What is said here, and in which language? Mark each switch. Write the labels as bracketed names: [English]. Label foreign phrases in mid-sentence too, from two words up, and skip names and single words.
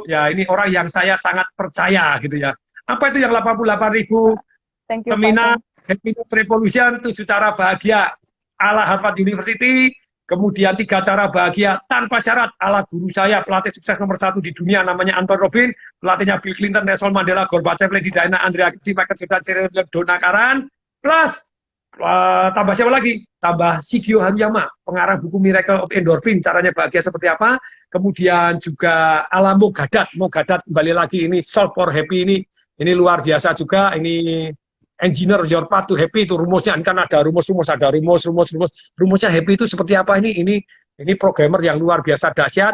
[Indonesian] Ya ini orang yang saya sangat percaya gitu ya. Apa itu yang 88.000 seminar Happiness Revolution, 7 cara bahagia ala Harvard University, Kemudian 3 cara bahagia tanpa syarat ala guru saya, pelatih sukses nomor 1 di dunia namanya Anton Robin, pelatihnya Bill Clinton, Nelson Mandela, Gorbachev, Lady Diana, Andrea Agassi, Michael Jordan, Cyril Dona Karan, plus tambah siapa lagi? Tambah Shigeo Haruyama, pengarang buku Miracle of Endorphin, caranya bahagia seperti apa. Kemudian juga ala Mogadat kembali lagi ini Solve for Happy ini luar biasa juga. Ini Engineer Your Path to Happy itu rumusnya kan ada rumusnya happy itu seperti apa ini programmer yang luar biasa dahsyat.